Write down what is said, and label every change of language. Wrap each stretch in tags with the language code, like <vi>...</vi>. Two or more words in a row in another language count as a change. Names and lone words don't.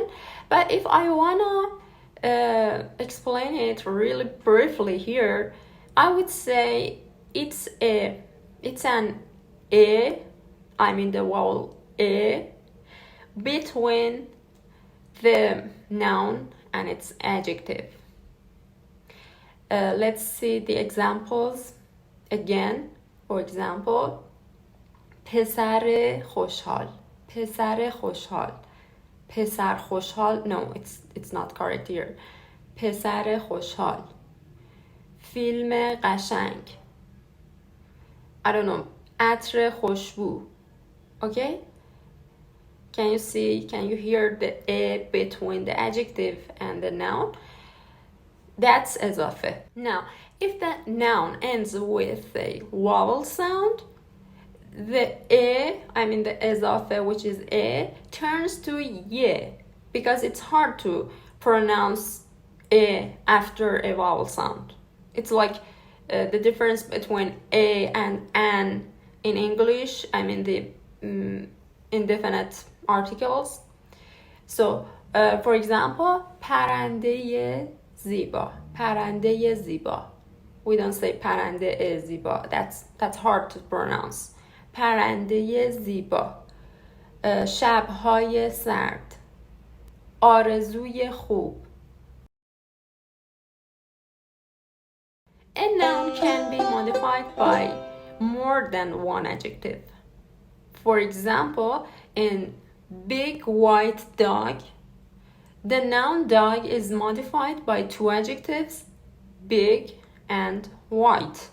<en>But if I wanna explain it really briefly here, I would say it's an a, I mean the vowel a, between the noun and its adjective. Let's see the examples again. For example,</en> <fa>پسر خوشحال, پسر خوشحال. پسر خوشحال.</fa> <en>No, it's not correct here.</en> <fa>پسر خوشحال. فیلم قشنگ.</fa> <en>I don't know.</en> <fa>عطر خوشبو.</fa> <en>Okay? Can you hear the a between the adjective and the noun? That's اضافه. Now, if the noun ends with a vowel sound, the the اضافه, which is a, turns to ye, because it's hard to pronounce a after a vowel sound. It's like the difference between a and an in English, the indefinite articles. So, for example,</en> <fa>پرنده زیبا. پرنده زیبا.</fa> <en>We don't say</en> <fa>پرنده زیبا.</fa> <en>That's hard to pronounce.</en> <fa>پرنده زیبا. شب‌های سرد. آرزوی خوب.</fa> <en>A noun can be modified by more than one adjective. For example, in big white dog, the noun dog is modified by two adjectives, big and white.</en>